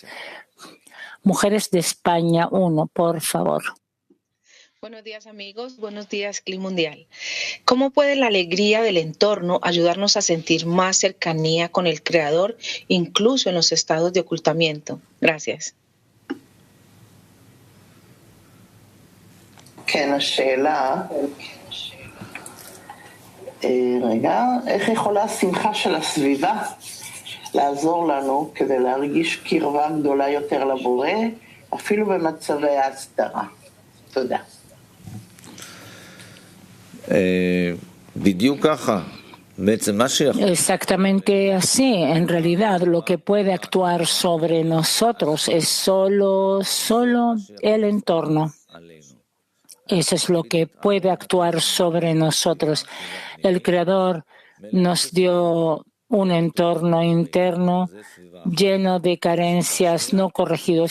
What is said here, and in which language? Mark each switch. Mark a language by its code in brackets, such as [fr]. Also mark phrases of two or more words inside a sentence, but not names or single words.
[es] Mujeres de España 1, por favor. Buenos días, amigos. Buenos días, Cli Mundial. ¿Cómo puede la alegría del entorno ayudarnos a sentir más cercanía con el Creador, incluso en los estados de ocultamiento? Gracias. [he] איך יכולה השמחה של הסביבה לעזור לנו כדי להרגיש קרבה גדולה יותר לבורא, אפילו במצבי ההסתרה? תודה. בדיוק ככה. [es] Exactamente así. En realidad, lo que puede actuar sobre nosotros es solo el entorno. Eso es lo que puede actuar sobre nosotros. El Creador nos dio un entorno interno lleno de carencias no corregidos.